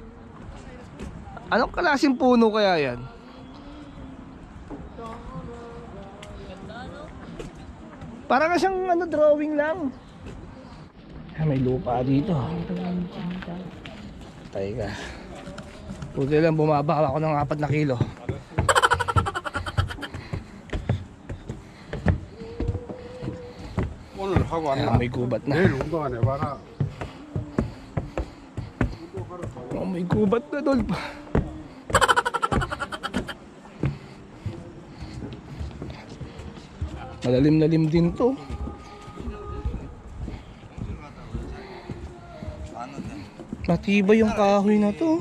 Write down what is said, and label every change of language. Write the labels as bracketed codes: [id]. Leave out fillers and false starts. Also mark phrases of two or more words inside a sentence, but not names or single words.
[tl] Anong klaseng puno kaya yan? Parang siyang drawing lang. May lupa dito. Patay ka. Buti lang bumaba ako ng 4 na kilo. [ko] 오늘 하고 [tl] Ayan, [ko] 왔나? [tl] may gubat na. [ko] 내일 운동 안 해봐라. [tl] Oh, may gubat na, Dol. Malalim-lalim din to. Matibay yung kahoy na to.